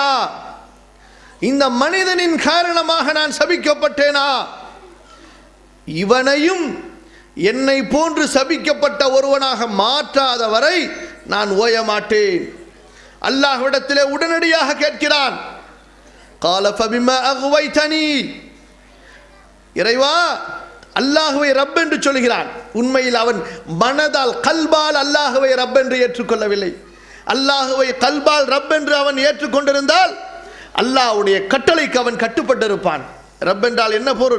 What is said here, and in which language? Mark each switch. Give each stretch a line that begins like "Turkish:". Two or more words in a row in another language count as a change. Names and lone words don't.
Tamil: இந்த மனிதனின் காரணமாக நான் சபிக்கப்பட்டேனா? இவனையும் என்னை போன்று சபிக்கப்பட்ட ஒருவனாக மாற்றாத வரை நான் ஓய மாட்டேன். அல்லாஹ்விடத்திலே உடனடியாக கேட்கிறான்,
Arabic: قال فبما أغويتني.
Tamil: இறைவா, அல்லாஹ்வை ரப் என்று சொல்கிறான். உண்மையில் அவன் மனதால், கல்பால் அல்லாஹ்வை ரப் என்று ஏற்றுக்கொள்ளவில்லை. அல்லாஹ்வை கல்பால் ரப் என்று அவன் ஏற்றுக்கொண்டிருந்தால் அல்லாஹ்வுடைய கட்டளைக்கு அவன் கட்டுப்பட்டிருப்பான். ரப் என்றால் என்ன பொருள்?